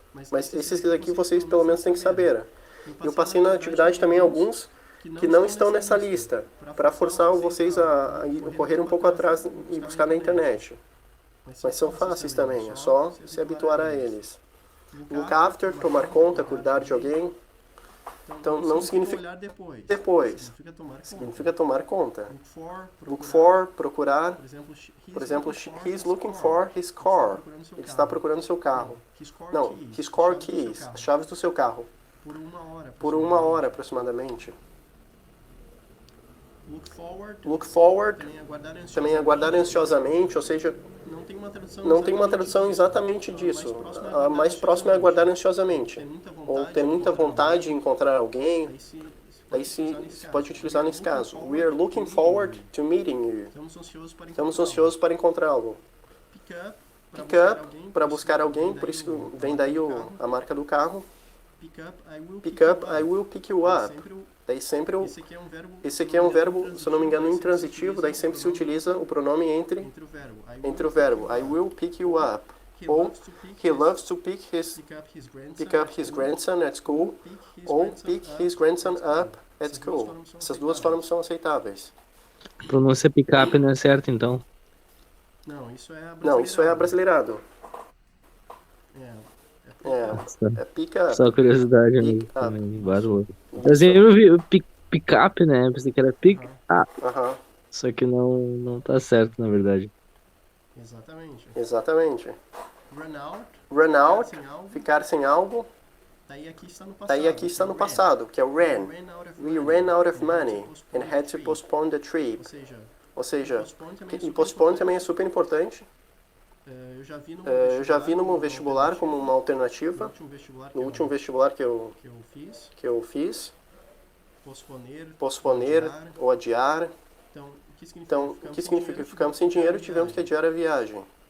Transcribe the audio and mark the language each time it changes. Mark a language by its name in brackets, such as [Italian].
[Portuguese] Mas esses aqui vocês pelo menos têm que saber. Eu passei na atividade também alguns que não estão nessa lista, para forçar vocês a correr um pouco atrás e buscar na internet. Mas são fáceis também, é só se habituar a eles. Look after, tomar conta, cuidar de alguém. Então não significa depois, significa tomar conta. Look for, procurar. Por exemplo, [English] he's looking for his car. [Portuguese] Ele está procurando seu carro. Não, [English] his car keys, [Portuguese] as chaves do seu carro. Por 1 hora aproximadamente. Look forward, também aguardar ansiosamente, ou seja, não tem uma tradução exatamente disso. A mais próxima é aguardar ansiosamente, ou ter muita vontade de encontrar alguém. Daí se pode utilizar nesse caso. [English] We are looking forward to meeting you. [Portuguese] Estamos ansiosos para encontrá-lo. Pick up, para buscar alguém, por isso que vem daí a marca do carro. [English] Pick up, I will pick you up. [Portuguese] Daí sempre esse aqui é um verbo, se eu não me engano, intransitivo, daí sempre se utiliza o pronome entre o verbo. [English] I will pick you up. [Portuguese] Ou [English] he loves to pick up his grandson at school. [Portuguese] Ou [English] pick his grandson up at school. [Portuguese] Essas duas formas são aceitáveis. Pronúncia pick-up não é certo, então. Não, isso é abrasileirado. É pick up. Só curiosidade, amigo. Pick up. Também, bárbaro. Eu sempre vi o pick-up, né? Pensei que era pick-up. Aham, Só que não tá certo, na verdade. exatamente. Run out, ficar sem algo. Daí aqui está no passado, que é o ran. [English] We ran out of money and had to postpone the trip. [Portuguese] Ou seja, e postpone também é super importante. Eu já vi no vestibular como uma alternativa. No último vestibular que eu fiz, posponer ou adiar. Então, o que significa? Ficamos sem dinheiro e tivemos que adiar a viagem.